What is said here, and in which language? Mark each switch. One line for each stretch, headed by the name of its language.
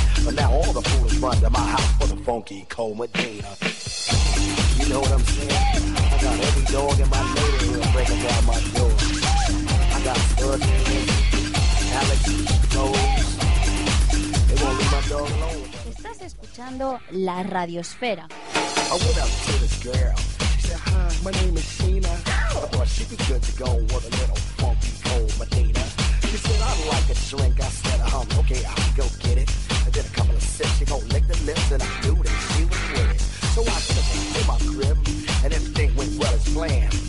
English: But now all the food is run to my house for the funky Comadina. You know what I'm saying? I got every dog in my neighborhood breaking down my door. I got Spud, Alex, Rose. They won't leave my dog alone.
Spanish: Estás escuchando La Radiosfera.
English: I went up to this girl. She said, hi, my name is Sheena. I thought she'd be good to go with a little funky Comadina. She said, I'd like a drink. I said, okay, I'll go get it. I did a couple of sips. She gon' lick the lips, and I knew that she was with it. So I took her to my crib, and this thing went well as planned.